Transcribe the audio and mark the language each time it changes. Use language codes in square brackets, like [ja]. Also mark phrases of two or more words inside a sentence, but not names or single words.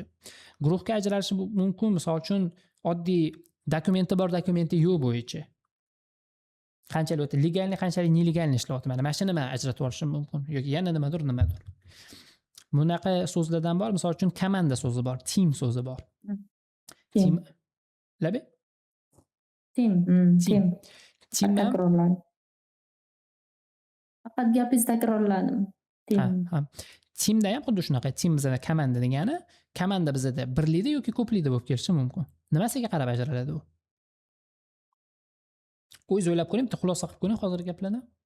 [uz] Guruhga ajralishi mumkin, misol uchun oddiy dokumenti bor, dokumenti yo'q bo'yicha. Qanchalik legalni, qanchalik nelegalni ishlayapti. Mana shuni men ajratib olishim mumkin yoki yana nimadir. Bunaqa so'zlardan bor, misol uchun komanda so'zi bor, team so'zi bor. Team. Labi? Team. Takrorlan. Faqat gapingiz takrorladim. Teamda ham xuddi shunaqa. Team bizda komanda degani, komanda bizda birlikda yoki ko'plikda bo'lib kelishi mumkin. Nimasiga qarab ajraladi u? O'zingiz o'ylab ko'ring, bitta xulosa qilib ko'ring hozirgi gaplardan.